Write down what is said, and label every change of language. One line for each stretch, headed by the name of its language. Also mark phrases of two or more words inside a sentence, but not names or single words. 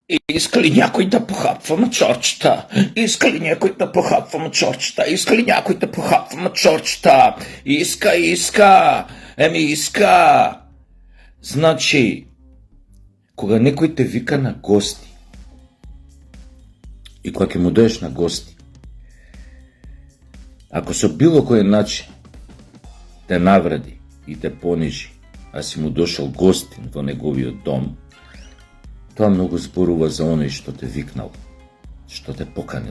Bulgarian: Иска ли някой да похапваме чорчета? Иска ли някой да похапваме чорчета? Иска ли някой да похапваме чорчета? Иска. Иска.
Macedonian: Значи, кога некој те вика на гости и кога ќе му доеш на гости, ако со било кој начин те навреди и те понижи, а си му дошол гостин во неговиот дом, тоа многу зборува за оној што те викнал, што те поканил.